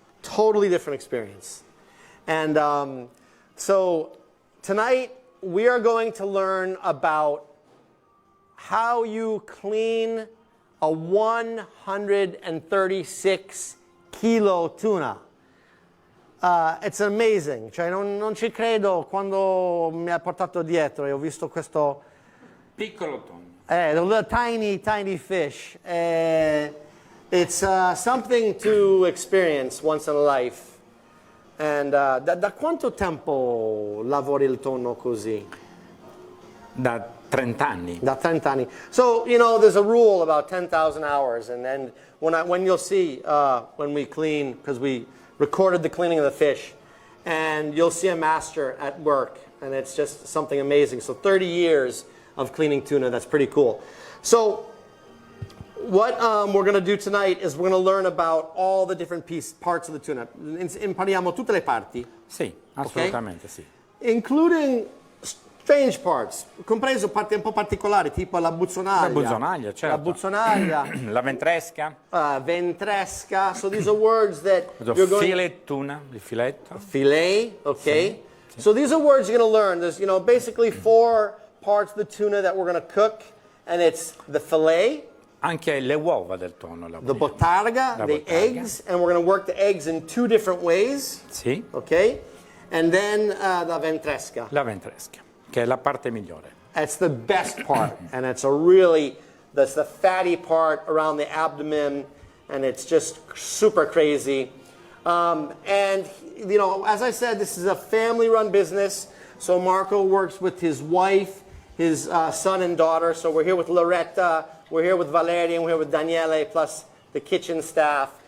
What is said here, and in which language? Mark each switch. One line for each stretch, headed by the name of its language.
English: Totally different experience. And so tonight we are going to learn about how you clean a 136 kilo tuna. It's amazing,
Italian: cioè non ci credo quando mi ha portato dietro e ho visto questo Piccolo tonno.
English: the little tiny fish. It's something to experience once in a life.
Italian: And da quanto tempo lavori il tonno così? Da 30 anni. Da 30 anni.
English: So, you know, there's a rule about 10,000 hours. And then when you'll see when we clean, because we recorded the cleaning of the fish, and you'll see a master at work. And it's just something amazing. So 30 years of cleaning tuna, that's pretty cool. So what we're going to do tonight is we're going to learn about all the different parts of the tuna.
Italian: Impariamo tutte le parti. Sì, assolutamente sì.
English: Including strange parts,
Italian: compreso parti un po' particolari, tipo la buzzonaglia. La buzzonaglia, certo. La buzzonaglia. La ventresca. Ventresca.
English: So these are words that you're going... Filet tuna,
Italian: il filetto.
English: Filet, okay.
Italian: Sì.
English: So these are words you're going to learn. There's, basically 4 parts of the tuna that we're going to cook, and it's the filet,
Italian: Anche le uova del tonno.
English: the bottarga, the eggs, and we're going to work the eggs in 2 different ways.
Italian: Sì.
English: Okay? And then the ventresca.
Italian: La ventresca, che è la parte migliore.
English: That's the best part, and that's that's the fatty part around the abdomen, and it's just super crazy. And, as I said, this is a family-run business, so Marco works with his wife, his son and daughter, so we're here with Loretta, we're here with Valeria, and we're here with Daniele, plus the kitchen staff.